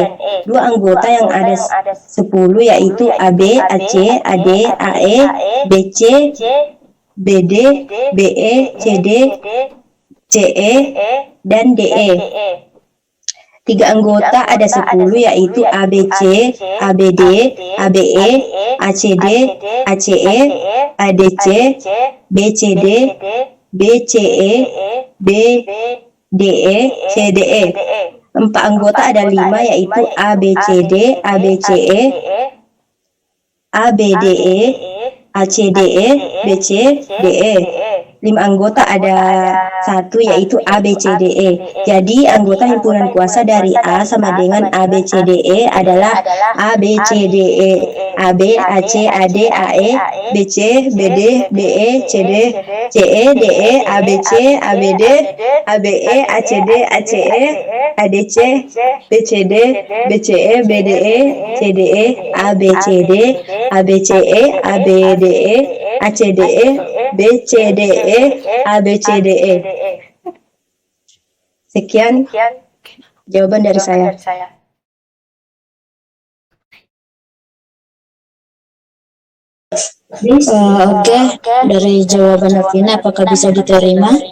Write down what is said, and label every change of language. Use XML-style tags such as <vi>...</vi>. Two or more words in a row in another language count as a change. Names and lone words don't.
<id>2 anggota yang ada 10 yaitu AB, AC, AD, AE, BC, BD, BE, CD, CE, dan DE. 3 anggota ada 10 yaitu ABC, ABD, ABE, ACD, ACE, ADC, BCD, BCE, BDE, CDE. 4 anggota ada 5 yaitu ABCD, ABCE, ABDE, ACDE, BCDE. 5 anggota ada 1 yaitu ABCDE. Jadi anggota himpunan kuasa dari A sama dengan ABCDE adalah ABCDE, AB, AC, AD, AE, BC, BD, BE, CD, CE, DE, ABC, ABD, ABE, ACD, ACE, ADC, BCD, BCE, BDE, CDE, ABCD, ABCE, ABDE, ACDE, BCDE, ABCDE. Sekian jawaban dari saya. Oke, dari jawaban Novina apakah bisa diterima?</id>